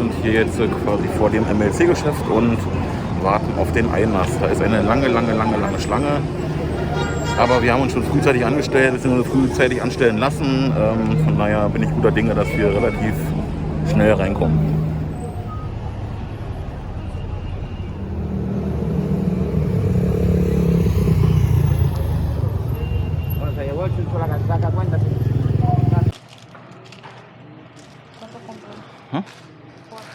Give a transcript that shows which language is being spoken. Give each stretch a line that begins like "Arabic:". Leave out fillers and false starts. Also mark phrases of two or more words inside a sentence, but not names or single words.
German: sind hier jetzt quasi vor dem MLC-Geschäft und warten auf den Einlass. Da ist eine lange, lange, lange, lange Schlange. Aber wir haben uns schon frühzeitig angestellt, beziehungsweise frühzeitig anstellen lassen. Von daher bin ich guter Dinge, dass wir relativ schnell reinkommen.
Spanish: Bueno, se llevó el filtro la cuenta. ¿Cuánto compró? Hã? Cuatro.